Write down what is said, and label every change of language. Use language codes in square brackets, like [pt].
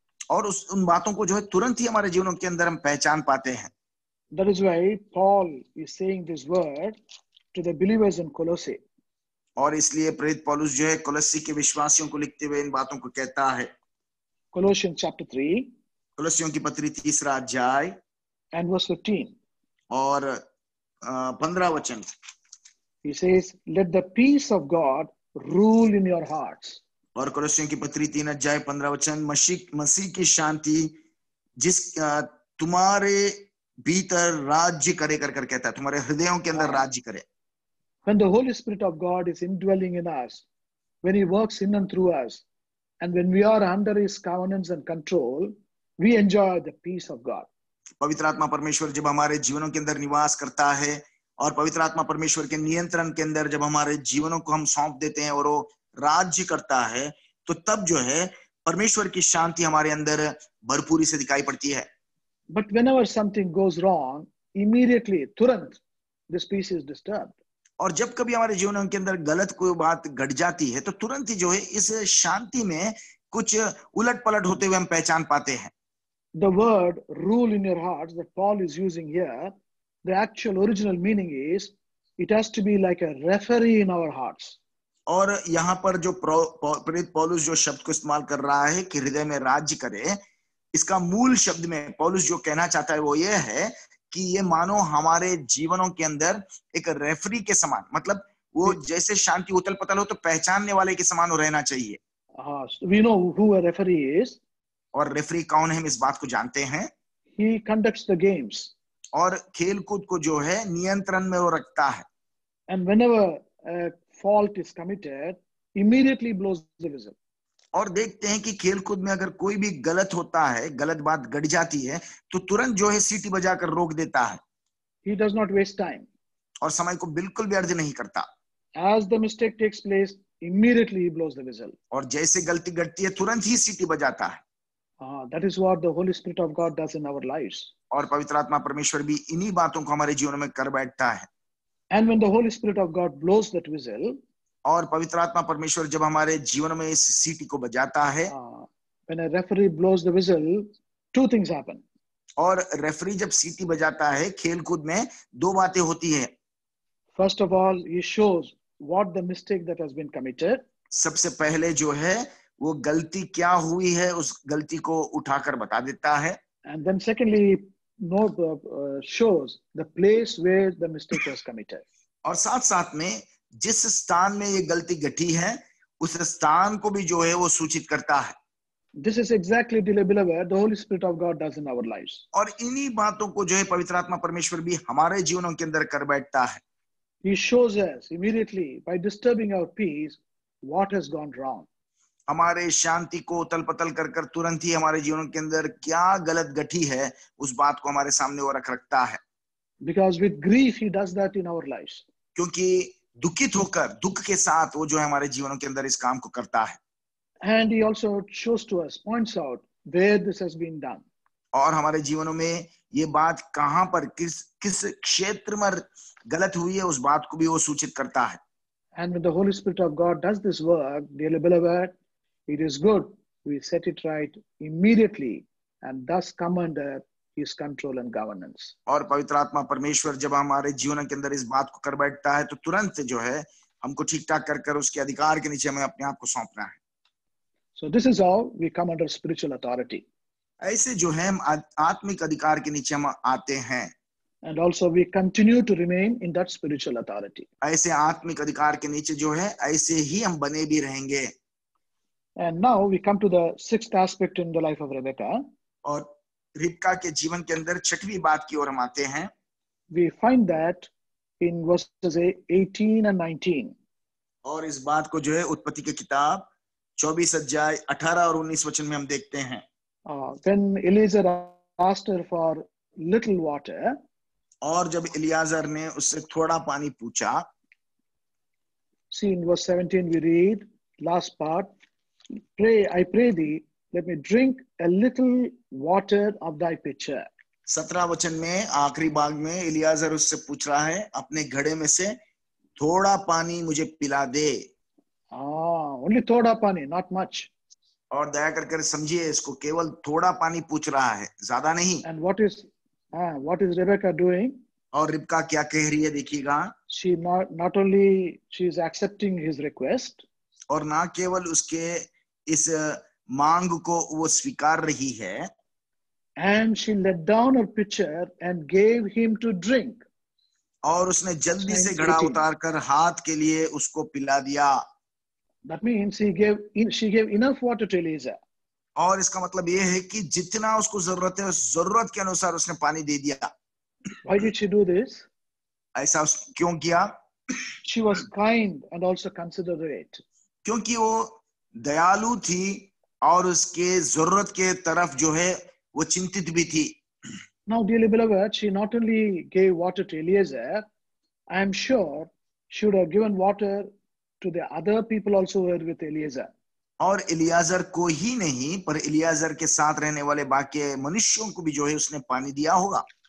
[hi] और उन बातों को जो है तुरंत ही हमारे जीवनों के अंदर हम पहचान पाते हैं। [en] That is why Paul is saying this word to the believers in Colossae. [hi] और इसलिए प्रेरित पौलुस जो है कोलोसी के विश्वासियों को लिखते हुए इन बातों को कहता है। [en] Colossians chapter 3 [hi] कोलोसियों की पत्री 3 अध्याय [en] and verse 15. [hi] और 15 वचन। [en] He says, let the peace of God rule in your hearts. [hi] और कुलस्सियों की पत्री 3 अध्याय 15 वचन, मसीह की शांति जिस तुम्हारे भीतर राज्य करे कर कहता है, तुम्हारे हृदयों के अंदर राज्य करे। [en] When the Holy Spirit of God is indwelling in us, when He works in and through us, and when we are under His governance and control, we enjoy the peace of God. [hi] पवित्र आत्मा परमेश्वर जब हमारे जीवनों के अंदर निवास करता है और पवित्र आत्मा परमेश्वर के नियंत्रण के अंदर जब हमारे जीवनों को हम सौंप देते हैं और वो राज्य करता है, तो तब जो है परमेश्वर की शांति हमारे अंदर भरपूरी से दिखाई पड़ती है। [en] But whenever something goes wrong, immediately, [hi] तुरंत, [en] this peace is disturbed. [hi] और जब कभी हमारे जीवनों के अंदर गलत कोई बात घट जाती है, तो तुरंत ही जो है इस शांति में कुछ उलट पलट होते हुए हम पहचान पाते हैं। [en] The word rule in your hearts that Paul is using here, the actual original meaning is, it has to be like a referee in our hearts. [hi] और यहाँ पर जो प्रेरित पौलुस जो शब्द को इस्तेमाल कर रहा है कि हृदय में राज्य करे, इसका मूल शब्द में पौलुस जो कहना चाहता है वो ये है कि ये मानो हमारे जीवनों के अंदर एक रेफरी के समान, मतलब वो जैसे शांति उथल पथल हो तो पहचानने वाले के समान रहना चाहिए। [en] We know who a referee is. [hi] और रेफरी कौन है, हम इस बात को जानते हैं। [en] He conducts the games. [hi] और खेल कूद को जो है नियंत्रण में वो रखता है। [en] And whenever a fault is committed, immediately blows the whistle. [hi] और देखते हैं कि खेल कूद में अगर कोई भी गलत होता है, गलत बात घट जाती है, तो तुरंत जो है सीटी बजाकर रोक देता है। [en] He does not waste time. [hi] और समय को बिल्कुल व्यर्थ नहीं करता। [en] As the mistake takes place, immediately he blows the whistle. [hi] और जैसे गलती घटती है तुरंत ही सीटी बजाता है। [en] That is what the Holy Spirit of God does in our lives. [hi] और पवित्र आत्मा परमेश्वर भी इन्हीं बातों को हमारे जीवन में कर बैठता है। [en] And when the Holy Spirit of God blows that whistle, [hi] और पवित्र आत्मा परमेश्वर जब हमारे जीवन में इस सीटी को बजाता है, [en] when a referee blows the whistle, two things happen. [hi] और रेफरी जब सीटी बजाता है खेल कूद में, दो बातें होती है। [en] First of all, he shows what the mistake that has been committed. [hi] सबसे पहले जो है वो गलती क्या हुई है, उस गलती को उठाकर बता देता है। [en] And then secondly, shows the place where the mistake was committed. [hi] और साथ साथ में जिस स्थान में ये गलती घटी है, उस स्थान को भी जो है वो सूचित करता है। [en] This is exactly, dear beloved, the Holy Spirit of God does in our lives. [hi] और इन्हीं बातों को जो है पवित्र आत्मा परमेश्वर भी हमारे जीवनों के अंदर कर बैठता है। [en] He shows us immediately by disturbing our peace what has gone wrong. [hi] हमारे शांति को उतल पतल कर कर तुरंत ही हमारे जीवन के अंदर क्या गलत घटी है, उस बात को हमारे सामने वो रखता है। [en] Because with grief he does that in our lives. [hi] क्योंकि दुखित होकर, दुख के साथ वो जो है हमारे जीवनों के अंदर इस काम को करता है। [en] And he also shows to us, points out where this has been done. [hi] और हमारे जीवनों में ये बात कहां पर, किस क्षेत्र में गलत हुई है, उस बात को भी वो सूचित करता है। [en] And when the Holy Spirit of God does this work, dearly beloved, it is good we set it right immediately and thus come under his control and governance. [hi] और पवित्र आत्मा परमेश्वर जब हमारे जीवन के अंदर इस बात को कर बैठता है, तो तुरंत जो है हमको ठीक ठाक कर कर उसके अधिकार के नीचे हमें अपने आप को सौंपना है। [en] So this is how we come under spiritual authority. [hi] ऐसे जो है हम आत्मिक अधिकार के नीचे हम आते हैं। [en] And also we continue to remain in that spiritual authority. [hi] ऐसे आत्मिक अधिकार के नीचे जो है ऐसे ही हम बने भी रहेंगे। [en] And now we come to the sixth aspect in the life of Rebecca. [hi] और रिबका के जीवन के अंदर छठवीं बात की ओर हम आते हैं। [en] We find that in verses 18 and 19. [hi] और इस बात को जो है उत्पत्ति की किताब 24 अध्याय 18 और 19 वचन में हम देखते हैं। [en] When Eliezer asked her for little water, [hi] और जब इलियाजर ने उससे थोड़ा पानी पूछा, [en] see in verse 17 we read last part, I pray thee, let me drink a little water of thy pitcher. [hi] 17 वचन में आखिरी भाग में इलियाजर उससे पूछ रहा है, अपने घड़े में से थोड़ा पानी मुझे पिला दे। [en] Only [hi] थोड़ा पानी, [en] not much. [hi] और दया कर समझिए, इसको केवल थोड़ा पानी पूछ रहा है, ज्यादा नहीं। [en] And what is Rebecca doing? [hi] और रिबका क्या कह रही है, देखिएगा। [en] She not only she is accepting his request, [hi] और ना केवल उसके इस मांग को वो स्वीकार रही है, [en] And she let down her pitcher and gave him to drink. [hi] और उसने जल्दी से घड़ा [en] 18. [hi] उतार कर हाथ के लिए उसको पिला दिया। [en] That means she gave enough water to Eliezer. [hi] और इसका मतलब ये है कि जितना उसको जरूरत है उस जरूरत के अनुसार उसने पानी दे दिया। [en] Why did she do this? [hi] ऐसा क्यों किया? [en] She was kind and also considerate. [hi] क्योंकि वो दयालु थी और उसके जरूरत के तरफ जो है वो चिंतित भी थी। [en] Now, dearly beloved, she not only gave water to Eliezer, I am sure she would have given water to the other people also who were with Eliezer. [hi] और इलियाजर को ही नहीं पर इलियाजर के साथ रहने वाले बाकी मनुष्यों को भी जो है उसने पानी दिया होगा।